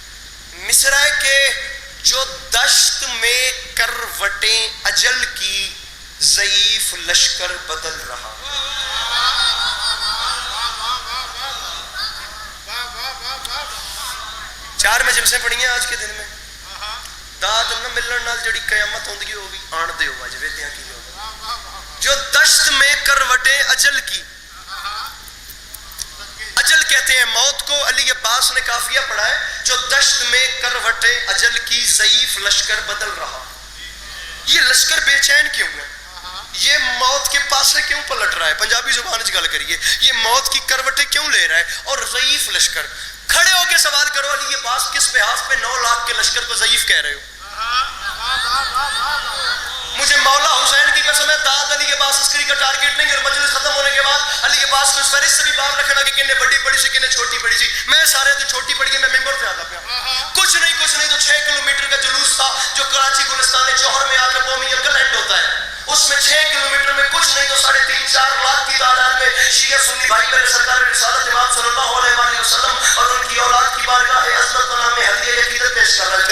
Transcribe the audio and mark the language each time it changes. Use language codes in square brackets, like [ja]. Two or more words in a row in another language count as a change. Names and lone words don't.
[ur] مصرع کے جو دشت میں کروٹیں اجل کی ضعیف لشکر بدل رہا. چار مجلسیں پڑھی ہیں آج کے دن میں. [pa] داد نہ ملن نال جڑی قیامت ہوندی وہ بھی آن دے ہو اج ویلیاں کی ہو. [ur] جو دشت میں کروٹیں اجل کی، اجل کہتے ہیں موت کو. علی عباس نے کافیہ پڑھا ہے جو دشت میں کروٹیں اجل کی ضعیف لشکر بدل رہا. یہ لشکر بے چین کیوں ہے؟ یہ موت کے پاسے کیوں پلٹ رہا ہے؟ [pa] پنجابی زبان چ گل کریے، [ur] یہ موت کی کروٹیں کیوں لے رہا ہے؟ اور ضعیف لشکر، کھڑے ہو کے سوال کرو علی عباس کس بحاث پہ 9 لاکھ کے لشکر کو ضعیف کہہ رہے ہو؟ مجھے مولا حسین کی قسم ہے، داد علی عباس عسکری کا ٹارگیٹ نہیں، اور مجلس ختم ہونے کے بعد علی عباس کو اس فہرست سے بھی باہر رکھنا کہ [pa] کنے بڑی پڑی سی کنے چھوٹی پڑی سی، میں سارے تو چھوٹی پڑی ہے، [ur] میں ممبر سے آتا پیا، کچھ نہیں تو 6 کلومیٹر کا جلوس تھا جو کراچی گلستان جوہر میں آ کے قومی یکل اینڈ ہوتا ہے، اس میں 6 کلومیٹر میں کچھ نہیں تو 3.5-4 لاکھ کی تعداد میں شیعہ سنی بھائی میرے سرکار رسالت امام [ar] صلی اللہ علیہ وسلم [ur] اور ان کی اولاد کی بارگاہ عظمت و نام میں ہدیہ عقیدت پیش کر رہے تھے۔